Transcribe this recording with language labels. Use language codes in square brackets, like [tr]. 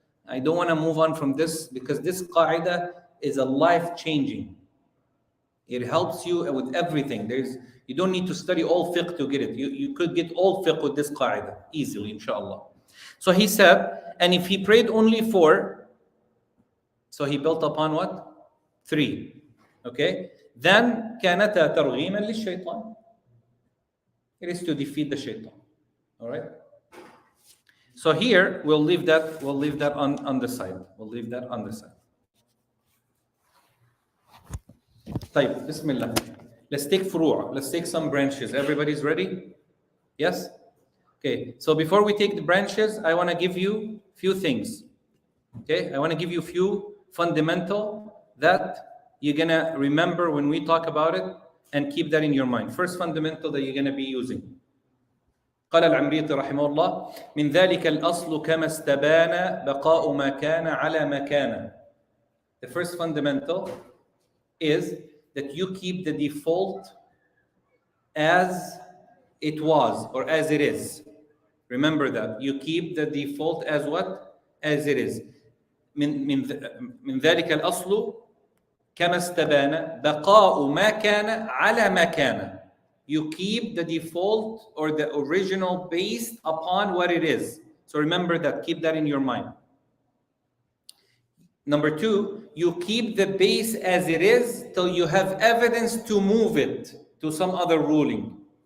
[en] I don't want to move on from this because this qaida is a life-changing. It helps you with everything. You don't need to study all fiqh to get it. You could get all fiqh with this qaida easily, inshallah. So he said, and if he prayed only 4, so he built upon what? 3. Okay? [ar] Then كانتا ترغيما للشيطان. [en] It is to defeat the shaitan. All right? So here we'll leave that on the side. We'll leave that on the side. طيب, Bismillah. Let's take furu'a. Let's take some branches. Everybody's ready? Yes? Okay. So before we take the branches, I want to give you a few things. Okay? I want to give you a few fundamental that you're going to remember when we talk about it and keep that in your mind. First fundamental that you're going to be using. [ar] قال العمريطي رحمه الله من ذلك الأصل كما استبان بقاء ما كان على ما كان. [en] The first fundamental is that you keep the default as it was or as it is. Remember that. You keep the default as what? As it is. [ar] من ذلك الأصل كما استبان بقاء ما كان على ما كان. [en] You keep the default or the original based upon what it is. So remember that. Keep that in your mind. Number two, you keep the base as it is till you have evidence to move it to some other ruling.